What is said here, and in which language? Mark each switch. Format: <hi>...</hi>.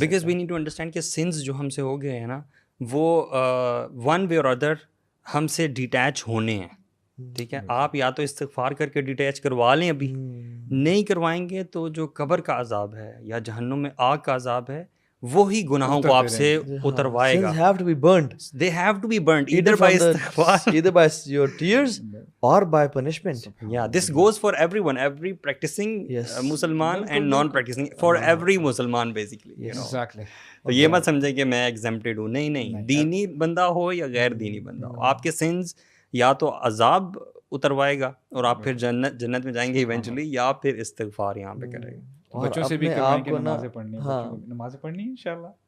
<en>because we need to understand</en> <ur>کہ since جو ہم سے ہو گئے ہیں نا وہ ون وے اور ادر ہم سے ڈیٹیچ ہونے ہیں. ٹھیک ہے, آپ یا تو استغفار کر کے ڈیٹیچ کروا لیں, ابھی نہیں کروائیں گے تو جو قبر کا عذاب ہے یا جہنم میں آگ کا عذاب ہے وہی گناہوں کو آپ سے اتروائے گا.</ur> <en>Sins have to be burnt. They have to be burnt either by istighfar, either by your tears or by punishment. Yeah, this goes for everyone, every practicing Musliman and non-practicing, for every Musliman basically. Exactly.</en> <ur>تو یہ مت سمجھیں کہ میں exempted ہوں. نہیں, دینی بندہ ہو یا غیر دینی بندہ ہو, آپ کے sins یا تو عذاب اتروائے گا اور آپ پھر جنت میں جائیں گے ایونچولی, یا پھر استغفار یہاں پہ کرے گا. بچوں سے بھی کروائیں کہ نمازیں پڑھنی ہیں, نمازیں پڑھنی ہیں انشاءاللہ.</ur>